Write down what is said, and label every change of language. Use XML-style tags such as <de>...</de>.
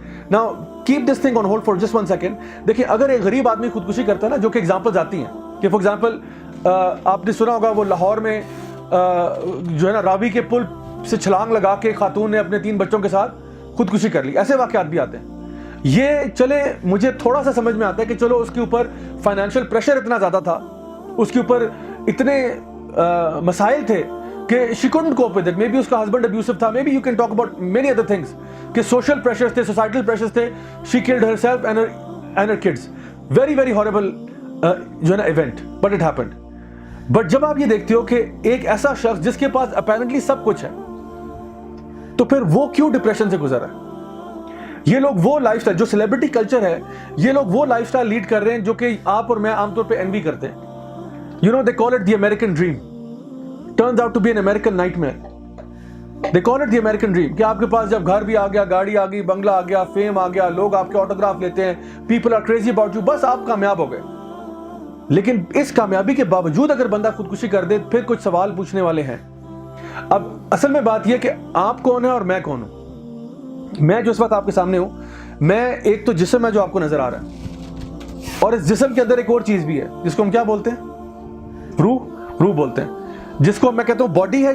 <en>Now keep this thing on hold for just 1 second.</en> <ur>دیکھیں اگر ایک غریب آدمی خودکشی کرتا ہے نا, جو کہ ایگزامپلز آتی ہیں کہ فار ایگزامپل آپ نے سنا ہوگا وہ لاہور میں جو ہے نا راوی کے پل سے چھلانگ لگا کے خاتون نے اپنے 3 بچوں کے ساتھ خودکشی کر لی. ایسے واقعات بھی آتے ہیں. یہ چلے مجھے تھوڑا سا سمجھ میں آتا ہے کہ چلو اس کے اوپر فائنینشیل پریشر اتنا زیادہ تھا, اس کے اوپر اتنے مسائل تھے کہ</ur> <en>she couldn't cope with it. Maybe اس کا husband abusive تھا, maybe you can talk about many other things کہ social pressures تھے, societal pressures تھے. She killed herself and her kids. Very very horrible</en> <ur>جو ہے نا</ur> <en>event, but it happened.</en> <ur>But جب آپ یہ دیکھتے ہو کہ ایک ایسا شخص جس کے پاس apparently سب کچھ ہے, تو پھر وہ کیوں ڈپریشن سے گزر رہا ہے؟ یہ لوگ وہ لائف سٹائل جو سیلیبریٹی کلچر ہے, یہ لوگ وہ لائف سٹائل لیڈ کر رہے ہیں جو کہ آپ اور میں عام طور پہ انوی کرتے ہیں.</ur> <en>You know, they call it the American dream. Turns out to be an American nightmare. They call it the American dream.</en> <ur>کہ آپ کے پاس جب گھر بھی آ گیا, گاڑی آ گئی, بنگلہ آ گیا, فیم آ گیا, لوگ آپ کے آٹوگراف لیتے ہیں,</ur> <en>people are crazy about you,</en> <ur>بس آپ کامیاب ہو گئے. لیکن اس کامیابی کے باوجود اگر بندہ خودکشی کر دے, پھر کچھ سوال پوچھنے والے ہیں. اب اصل میں بات یہ کہ آپ کون ہیں اور میں کون ہوں. میں جو اس وقت آپ کے سامنے ہوں, میں ایک تو جسم ہے جو آپ کو نظر آ رہا ہے, اور اس جسم کے اندر ایک اور چیز بھی ہے جس کو ہم کیا بولتے ہیں, روح بولتے ہیں, جس کو میں کہتا ہوں باڈی ہے.</ur>